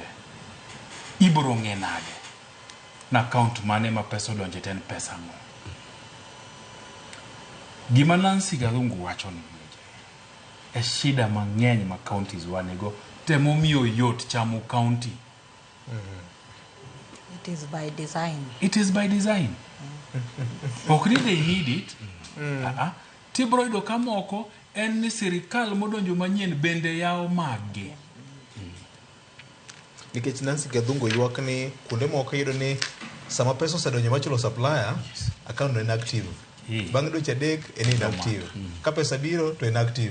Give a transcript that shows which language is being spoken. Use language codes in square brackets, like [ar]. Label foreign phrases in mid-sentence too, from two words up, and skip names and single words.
[luo] Ibro ng'e nade na account mane ma pesa donje ten pesa mo. Gima Nancy Gathungu wacho ni e shida mang'eny ma counties wanego temo miyo yot chamo county. [en] It is by design. It is by design. Okay, they need it. [luo] Tibro yudo kamoko en ni sirikal modonjo manyien bende yao mage. Nikech Nancy Gathungu ywak ni kuonde moko yudo ni sama pesa osedonjo machulo supplier, account no inactive. Bang' dweche 3 en inactive. Ka pesa biro to inactive.